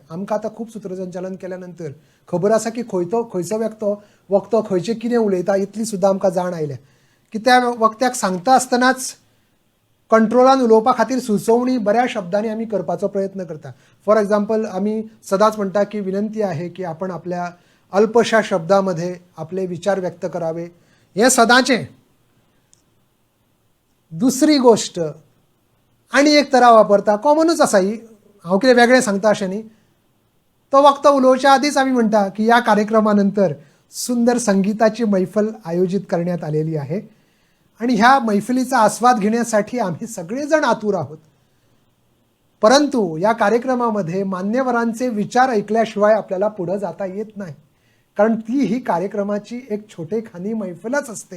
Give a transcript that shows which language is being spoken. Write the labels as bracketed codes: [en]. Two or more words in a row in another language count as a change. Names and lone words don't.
[kok] आमकां आतां खूब सूत्रसंचालन केल्या नंतर खबर आसा की खंयचो वक्तो खंयचें कितें उलयता इतली सुद्दां आमकां जाण आयल्या की त्या वक्त्याक सांगता आसतनाच कंट्रोलान उलोवपा खातीर सुचोवणी बऱ्या शब्दांनी आमी करपाचो प्रयत्न करता. [en] for example [kok] आमी सदांच म्हणटा की [mr] विनंती आहे की आपण आपल्या अल्पशा शब्दामध्ये आपले विचार व्यक्त करावे. [kok] हे सदांचें. दुसरी गोष्ट आनी एक तरा वापरता, कॉमनूच आसा ही, हांव कितें वेगळें सांगता अशें न्ही. तो वक्तो उलोवच्या आदींच आमी म्हणटा की [mr] या कार्यक्रमानंतर सुंदर संगीताची मैफल आयोजित करण्यात आलेली आहे आणि ह्या मैफिलीचा आस्वाद घेण्यासाठी आम्ही सगळेजण आतुर आहोत. परंतु या कार्यक्रमामध्ये मान्यवरांचे विचार ऐकल्याशिवाय आपल्याला पुढे जाता येत नाही, कारण ती ही कार्यक्रमाची एक छोटेखानी मैफिलच असते.